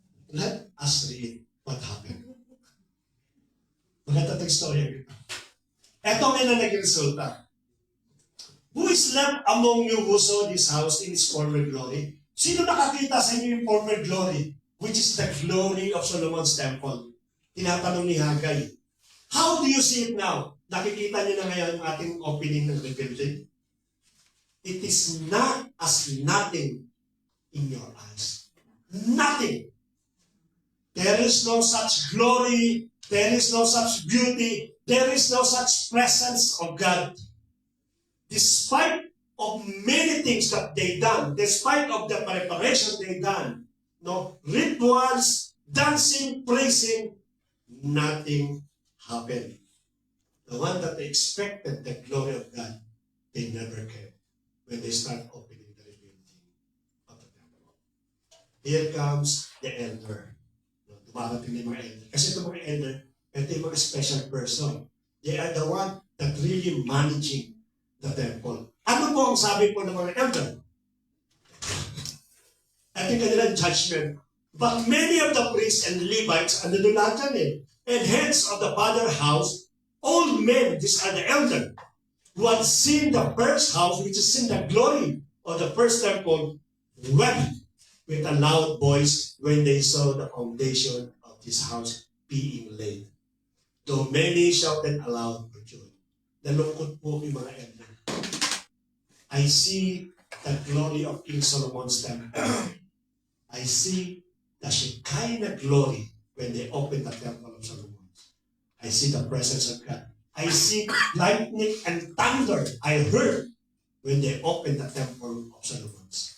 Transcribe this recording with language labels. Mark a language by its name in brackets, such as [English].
[English] Let us read what happened. [Filipino] Maganda itong story. Ito nga na naging resulta. [English] Who is left among you who saw this house in its former glory? [Filipino] Sino nakakita sa inyo yung former glory? [English] Which is the glory of Solomon's temple. [Filipino] Tinatanong ni Haggai. [English] How do you see it now? [Filipino] Nakikita niyo na ngayon ang ating opening ng rebuilding? [English] It is not as nothing in your eyes. Nothing. There is no such glory. There is no such beauty. There is no such presence of God. Despite of many things that they done, despite of the preparation they done, no rituals, dancing, praising, nothing happened. The one that they expected the glory of God, they never came when they start opening the rebuilding of the temple. Here comes the elder. [Filipino] Dumarating yung mga elder. Kasi itong mga elder, ito yung mga special person. [English] They are the one that really managing the temple. [Filipino] Ano po ang sabi po ng mga elder? Ito yung kanilang judgment. [English] But many of the priests and Levites, [Filipino] ano doon lahat yan eh, [English] and heads of the father house, old men, these are the elder, who had seen the first house, which is in the glory of the first temple, wept with a loud voice when they saw the foundation of this house being laid. Though many shouted aloud for joy. [Filipino] Nalungkot po yung mga elder. [English] I see the glory of King Solomon's temple. I see the Shekinah glory when they opened the temple of Solomon. I see the presence of God. I see lightning and thunder I heard when they opened the temple of Solomon.